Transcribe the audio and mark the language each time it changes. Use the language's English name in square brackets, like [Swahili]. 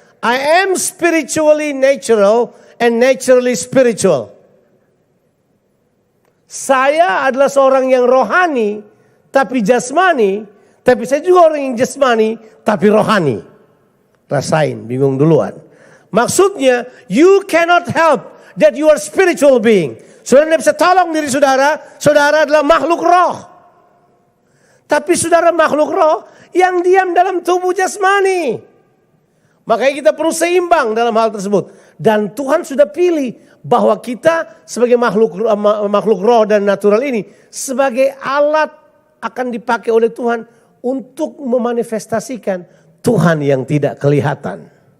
[English] I am spiritually natural and naturally spiritual. [Indonesian] Saya adalah seorang yang rohani tapi jasmani. Tapi saya juga orang yang jasmani tapi rohani. Rasain, bingung duluan. Maksudnya, [English] you cannot help that you are spiritual being. [Indonesian] Saudara tidak bisa tolong diri saudara, saudara adalah makhluk roh. Tapi saudara makhluk roh yang diam dalam tubuh jasmani. Makanya kita perlu seimbang dalam hal tersebut. Dan Tuhan sudah pilih bahwa kita sebagai makhluk roh dan natural ini sebagai alat akan dipakai oleh Tuhan untuk memanifestasikan Tuhan yang tidak kelihatan.